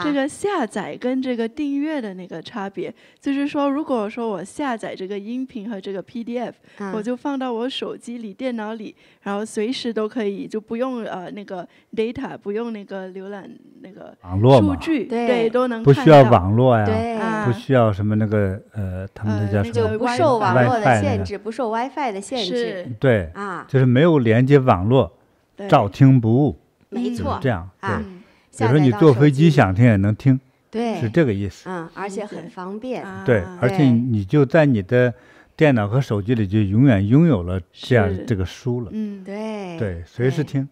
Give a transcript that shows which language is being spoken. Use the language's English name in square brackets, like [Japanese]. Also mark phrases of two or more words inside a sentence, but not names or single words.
[Chinese] 這個下載跟這個訂閱的那個差別，就是說，如果說我下載這個音頻和這個 PDF，我就放到我手機裡、電腦裡，然後隨時都可以，就不用那個 data， 不用那個瀏覽那個數據，對，都能看到，不需要網絡呀，对，不需要什麼那個他們那叫什麼，就不受網絡的限制，不受 WiFi 的限制，对就是沒有連接網絡，照聽不誤。沒錯，這樣對，比如說你坐飛機想聽也能聽，對，是這個意思。而且很方便。對，而且你就在你的電腦和手機裡就永遠擁有了這個書了。對，隨時聽。